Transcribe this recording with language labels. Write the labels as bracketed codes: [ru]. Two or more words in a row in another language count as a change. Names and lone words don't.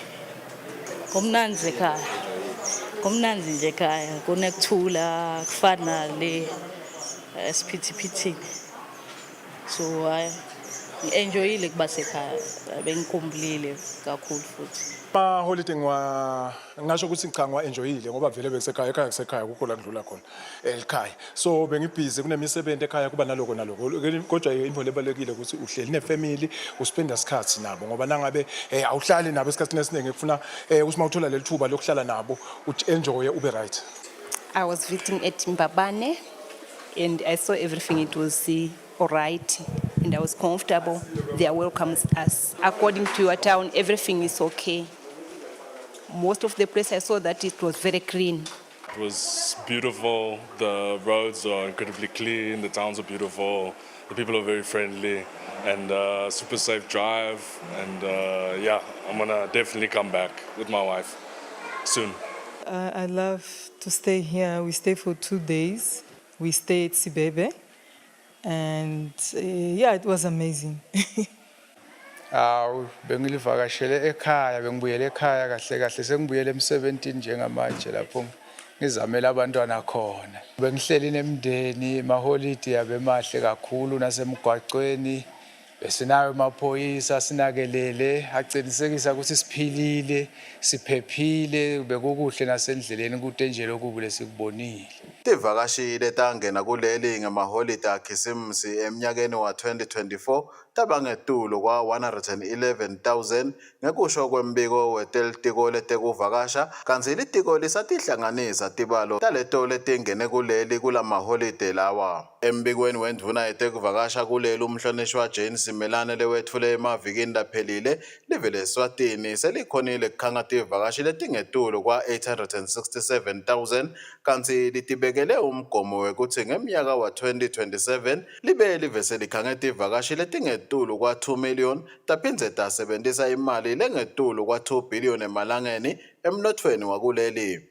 [zu] Kumnandzi ekhaya. Kumnandzi nje ekhaya kunekuthula kufana le siphithiphithi. So ngi-enjoyile kuba sekhaya. Bengikhumbulile kakhulu futhi. Holiday ngasho ukuthi cha ngiwa-enjoyile ngoba vele besekhaya ekhaya kusekhaya kukho la ngidlula khona ekhaya. So bengibhizi kunemisebenzi ekhaya kuba naloko kodwa into lebalekile ukuthi uhleli nefamily uspenda isikhathi nabo ngoba nangabe awuhlali nabo esikhathini esiningi kufuna ukuthi mawuthola leli thuba lokuhlala nabo enjoy ube right. [en] I was visiting at Mbabane and I saw everything. It was all right and I was comfortable. They welcomes us. According to your town, everything is okay. Most of the place I saw that it was very clean. It was beautiful. The roads are incredibly clean. The towns are beautiful. The people are very friendly and super safe drive. And yeah, I'm gonna definitely come back with my wife soon. I love to stay here. We stay for 2 days. We stay at Sibebe. And yeah, it was amazing. [zu] Bengilivakashele ekhaya bengibuyele ekhaya kahle kahle sengibuyele emsebenzini njengamanje lapho ngizamela abantwana khona. Bengihleli nemndeni maholide yabe mahle kakhulu nasemgwaqweni besinayo amaphoyisa sinakelele agcinisekisa ukuthi siphilile siphephile bekukuhle nasendleleni kude nje lokhu lesikubonile. [ss] Tivakashile tangena kuleli ngamaholide akhisimusi eminyakeni wa 2024 tabangetulo kwa 111,000 ngekusho kwembiko wetelitiko letekuvakasha kanti litiko lisatihlanganisa tibalo taleto letingene kuleli kulamaholide lawa. Embikweni wendvuna yetekuvakasha kuleli umhlonishwa Jane Simelane lewethule emavikini laphelile live leSwatini selikhonile kukhanga tivakashi letingetulo kwa 867,000 kanti litibekele umgomo wekuthi ngeminyaka wa 2027 libe live selikhange tivakashi letingetulo kwa 2 million taphindze tasebentisa imali lengetulo kwa 2 billion emalangeni emnothweni wakuleli.